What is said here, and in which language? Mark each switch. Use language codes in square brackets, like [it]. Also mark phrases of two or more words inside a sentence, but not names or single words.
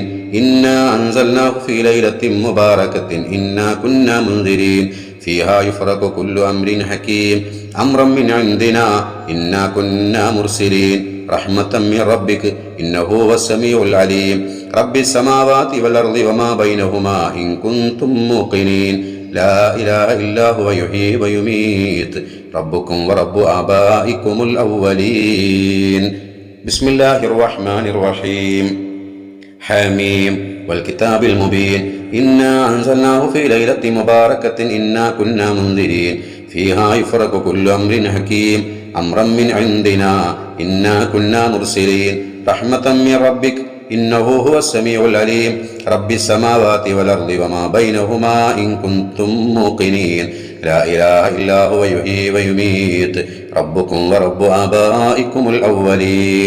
[ar] إنا أنزلناه في ليلة مباركة إنا كنا منذرين فيها يفرق كل أمر حكيم أمرا من عندنا إنا كنا مرسلين رحمة من ربك إنه هو السميع العليم رب السماوات والأرض وما بينهما إن كنتم موقنين لا إله إلا هو يحيي ويميت ربكم ورب آبائكم الأولين. بسم الله الرحمن الرحيم. حميم والكتاب المبين إنا أنزلناه في ليلة مباركة إنا كنا منذرين فيها يفرق كل أمر حكيم أمرا من عندنا إنا كنا مرسلين رحمة من ربك إنه هو السميع العليم رب السماوات والأرض وما بينهما إن كنتم موقنين لا إله إلا هو يحيي ويميت ربكم ورب آبائكم الأولين.